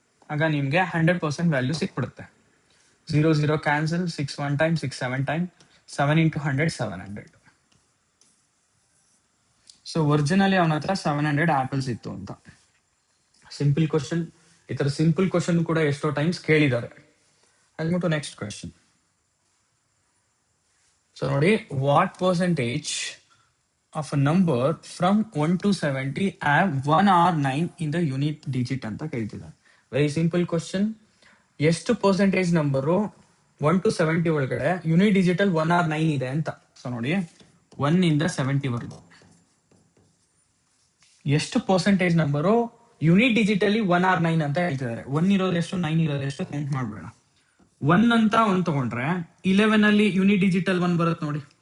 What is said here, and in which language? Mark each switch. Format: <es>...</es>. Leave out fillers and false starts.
<kn>ಆಗ ನಿಮ್ಗೆ 100% ವ್ಯಾಲ್ಯೂ ಸಿಕ್ಬಿಡುತ್ತೆ. 0 0 cancel, 6 1 time, 6 7 time, 7 into 100 700. So originally ಅವನ ಹತ್ರ 700 ಆಪಲ್ಸ್ ಇತ್ತು ಅಂತ. Simple question. ಈ ತರ ಸಿಂಪಲ್ ಕ್ವಶನ್ ಕೂಡ ಎಷ್ಟೋ ಟೈಮ್ಸ್ ಕೇಳಿದ್ದಾರೆ.</kn> <en>I'll move to next question. So ನೋಡಿ, what percentage of a number from 1 to 70 have 1 or 9 in the unit digit</en> <kn>ಅಂತ ಕೇಳ್ತಿದ್ದಾರೆ.</kn> <en>Very simple question.</en> <kn>ಎಷ್ಟು ಪರ್ಸೆಂಟೇಜ್ ನಂಬರು 1 to 70 ಒಳಗಡೆ ಯೂನಿಟ್ ಡಿಜಿಟಲ್ 1 or 9 ಇದೆ ಅಂತ. ಸೊ ನೋಡಿ, 1 ಇಂದ 70 ವರೆಗೂ ಎಷ್ಟು percentage number unit digitally 1 or 9 ಅಂತ ಹೇಳ್ತಿದ್ದಾರೆ. 1 ಇರೋದೆಷ್ಟು, 9 ಇರೋದೆಷ್ಟು ಕೌಂಟ್ ಮಾಡಬೇಡ. 1 ಅಂತ 1 ತಗೊಂಡ್ರೆ 11 ಅಲ್ಲಿ ಯೂನಿಟ್ ಡಿಜಿಟಲ್ 1 ಬರುತ್ತೆ ನೋಡಿ.</kn>